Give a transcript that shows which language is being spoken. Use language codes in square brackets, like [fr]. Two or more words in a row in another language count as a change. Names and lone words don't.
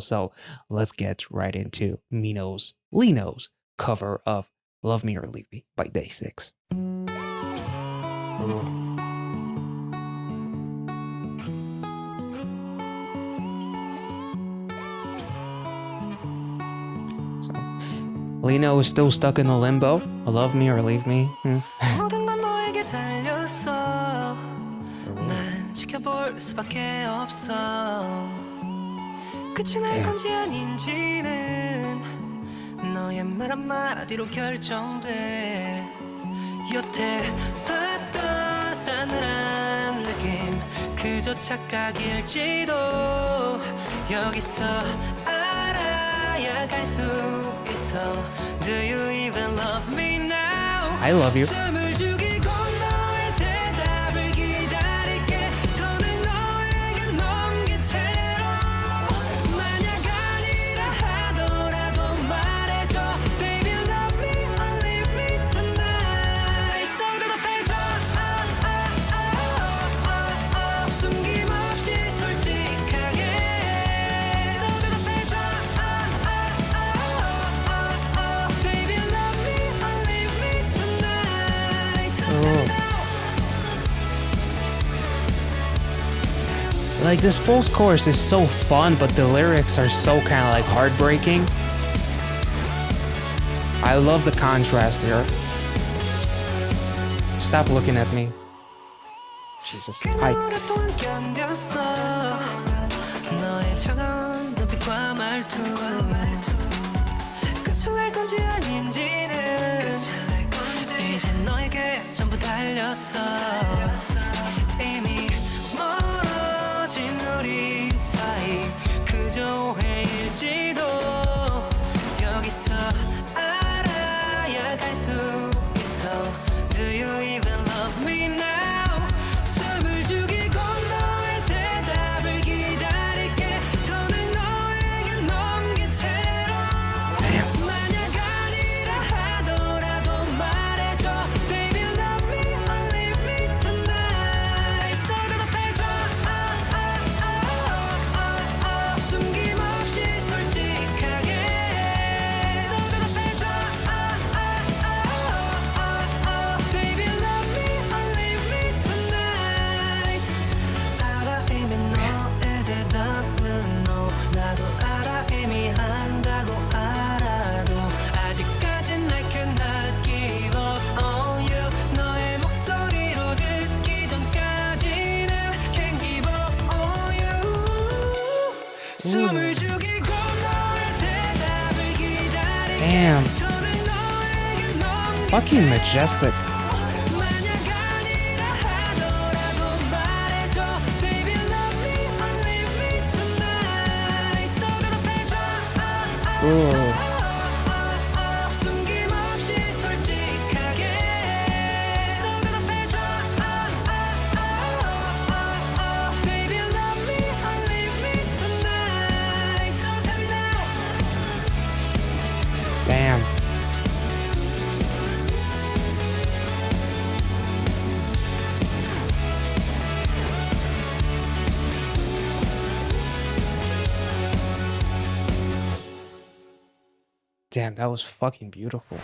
[en] So let's get right into Lino's cover of Love Me or Leave Me by DAY6. So Lino is still stuck in the limbo. Love me or leave me. [ko] 모든 건 너에게 달렸어. 난 지켜볼 수밖에 없어. 끝이 날 건지 아닌지는 너의 말 한마디로 결정돼. 여태 봤던 싸늘한 느낌 그저 착각일지도 여기서 알아야 갈 수 있어. [en] Do you even love me now? I love you. [ko] 숨을 죽이고 너의 대답을 기다릴게. 더는 너에게 넘긴 채로 만약 아니라 하더라도 말해줘. [en] Baby love me or leave me tonight. [ko] So 대답해줘. 숨김없이 솔직하게. So 대답해줘. [en] Baby love me or leave me tonight. Like, this first chorus is so fun, but the lyrics are so kind of like heartbreaking. I love the contrast here. Stop looking at me. Jesus. Hi. [ko] 오랫동안 견뎠어. 너의 차가운 눈빛과 말투 끝을 낼 건지 아닌지는 이제 너에게 전부 달렸어. 이미 멀어진 우리 사이 그저 오해일지도 여기서 알아야 갈 수 있어. [en] Do you even love me now? [ko] 숨을 죽이고 너의 대답을 기다릴게. 더는 너에게 넘긴 채로 만약 아니라 하더라도 말해줘. [en] Baby love me or leave me tonight. [ko] So 대답해줘. 숨김없이 솔직하게. So 대답해줘. [en] Baby love me or leave me tonight. [ko] 알아 이미 너의 대답은 no. 나도 알아 이미 한다고 알아도 아직까진 [en] I cannot give up on you. [ko] 너의 목소리로 듣기 전까지는 [en] can't give up on you. [ko] 숨을 죽이고 너의 대답을 기다릴게. [en] Damn. [ko] 더는 너에게 넘긴 [en] Fucking majestic. [ko] 만약 아니라 하더라도 말해줘. [en] Baby love me or leave me tonight. [ko] So 대답해줘. 숨김없이 솔직하게. So 대답해줘. [en] Baby love me or leave me tonight. So tell me now. Damn. Damn, that was fucking beautiful.